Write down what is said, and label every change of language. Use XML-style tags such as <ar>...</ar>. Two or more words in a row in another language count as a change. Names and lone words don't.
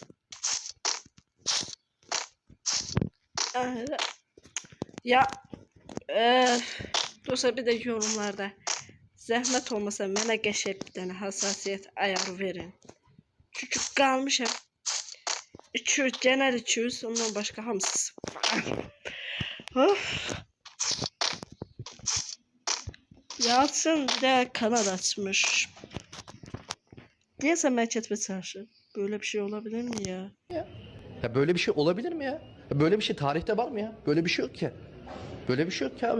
<tr>Ya.</tr> <az>Dostlar bir de yorumlarda zəhmət olmasa mənə qəşəng bir dənə hassasiyyət ayarı verin. Çünki qalmışam 200, genel 200, ondan başqa hamısı. Of. Yalçın bir de kanal açmış. Deyəsən mən ketmə çalışır.</az> <tr>Böyle bir şey olabilir mi ya? Ya böyle bir şey olabilir mi ya? Böyle bir şey tarihte var mı ya? Böyle bir şey yok ki. Böyle bir şey yok ki abi.</tr>